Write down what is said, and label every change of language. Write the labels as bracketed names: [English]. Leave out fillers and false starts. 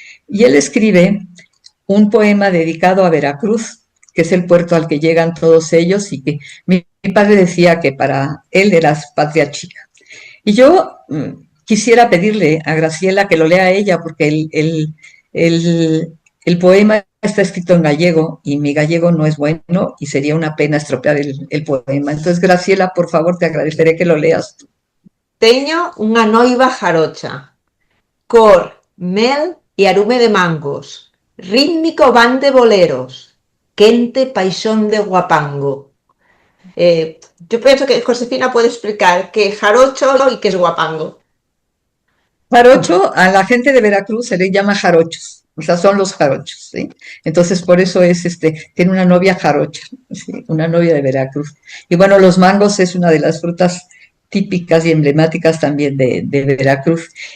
[Spanish] Y él escribe un poema dedicado a Veracruz, que es el puerto al que llegan todos ellos y que mi padre decía que para él era patria chica. Y yo quisiera pedirle a Graciela que lo lea a ella porque el poema está escrito en gallego y mi gallego no es bueno y sería una pena estropear el poema. Entonces, Graciela, por favor, te agradeceré que lo leas tú. [Galician] Teño unha noiva jarocha, cor, mel e arume de mangos, rítmico van de boleros, quente paixón de guapango. [Spanish] Yo pienso que Josefina puede explicar qué es jarocho y qué es guapango. Jarocho, a la gente de Veracruz se le llama jarochos. O sea, son los jarochos, ¿sí? Entonces, por eso tiene una novia jarocha, ¿sí? Una novia de Veracruz. Y bueno, los mangos es una de las frutas típicas y emblemáticas también de Veracruz.